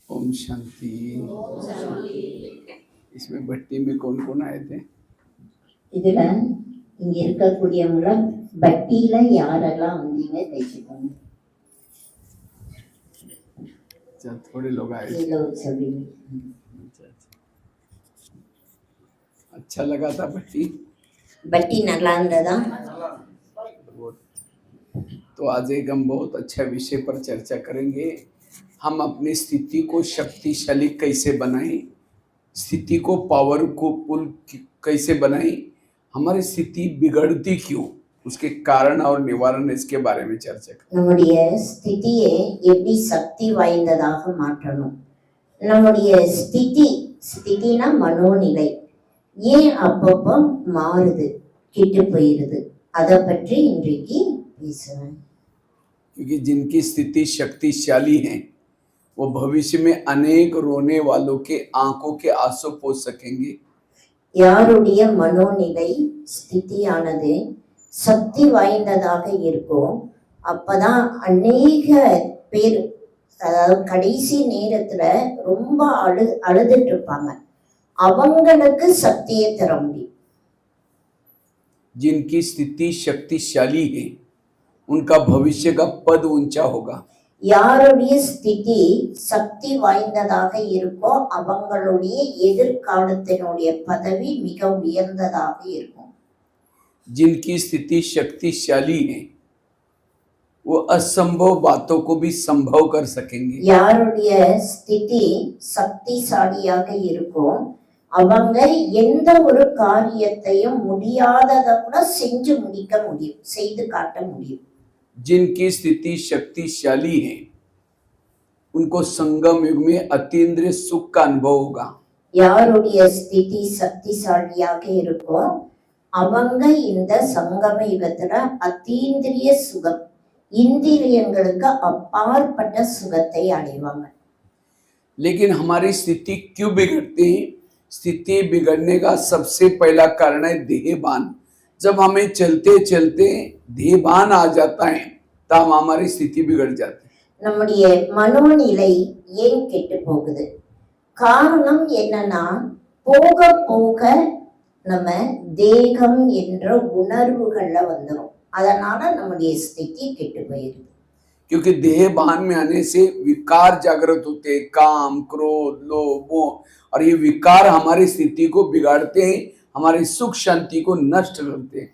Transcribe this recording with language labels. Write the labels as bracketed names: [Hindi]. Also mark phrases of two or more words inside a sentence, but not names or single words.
[Hindi] ओम शांति। इसमें भट्टी में कौन कौन आए थे? [Tamil] இதுல இங்க இருக்கக்கூடியவங்க பட்டியில யாரெல்லாம் வந்தீங்க பேசிக்கோங்க. [Hindi] थोड़े लोग आए थे। अच्छा लगा था भट्टी? [Tamil] भट्टी நல்லா இருந்ததா? [Hindi] तो आज एक हम बहुत अच्छा विषय पर चर्चा करेंगे। हम अपनी स्थिति को शक्तिशाली कैसे बनाएं, स्थिति को पावरफुल कैसे बनाएं, हमारी स्थिति बिगड़ती क्यों, उसके कारण और निवारण, इसके बारे में चर्चा करें। [Tamil] நம்முடைய ஸ்திதியை எப்படி சக்தி வாய்ந்ததாக மாற்றணும், நம்முடைய ஸ்திதினா மனோநிலை ஏன் அப்பப்போ மாறுது, கெட்டு போயிருது, அதை பற்றி இன்றைக்கு பேசுறேன். [Hindi] क्योंकि जिनकी स्थिति शक्तिशाली है वो भविष्य में अनेक रोने वालों के आंखों के आंसू पोंछ सकेंगे। [Tamil] யாருடைய மனோநிலை ஸ்திதியானது சக்தி வாய்ந்ததாக இருக்கும், அப்பதான் அநேக பேர் கடைசி நேரத்துல ரொம்ப அழுதுட்டு இருப்பாங்க, அவங்களுக்கு சக்தியை தர முடியும். [Hindi] जिनकी स्थिति शक्तिशाली है उनका भविष्य का पद ऊंचा होगा। [Tamil] யாருடைய ஸ்திதி சக்தி வாய்ந்ததாக இருக்கோ அவங்களுடைய எதிர்காலத்தினுடைய பதவி மிக உயர்ந்ததாக இருக்கும். [Hindi] जिनकी स्थिति शक्तिशाली है वो असंभव बातों को भी संभव कर सकेंगे। [Tamil] யாருடைய ஸ்திதி சக்திசாலியாக இருக்கோ அவங்க எந்த ஒரு காரியத்தையும் முடியாததை கூட செஞ்சு முடிக்க முடியும், செய்து காட்ட முடியும். [Hindi] जिनकी स्थिति शक्तिशाली है उनको संगम युग में अतीन्द्रिय सुख का अनुभव होगा। [Tamil] யாருடைய ஸ்திதி சக்திசாலியாக இருக்கோ அவங்க இந்த சங்கம யுகத்துல அத்தீந்திரிய சுகம், இந்திரியங்களுக்கு அப்பாற்பட்ட சுகத்தை அடைவாங்க. [Hindi] लेकिन हमारी स्थिति क्यों बिगड़ती है? स्थिति बिगड़ने का सबसे पहला कारण है देहभान। जब हमें चलते चलते देहभान आ जाता है तब हमारी स्थिति बिगड़ जाती है। [Tamil] நம்முடைய மனோநிலை ஏன் கெட்டு போகுது? காரணம் என்னன்னா, போக போக நம்ம தேகம் என்ற உணர்வுகள்ல வந்துரும், அதனால நம்முடைய ஸ்திதி கெட்டு போயிருது. [Hindi] क्योंकि देहभान में आने से विकार जागृत होते, काम, क्रोध, लोभ, मोह, और ये विकार हमारी स्थिति को बिगाड़ते हैं, हमारी सुख शांति को नष्ट करते हैं।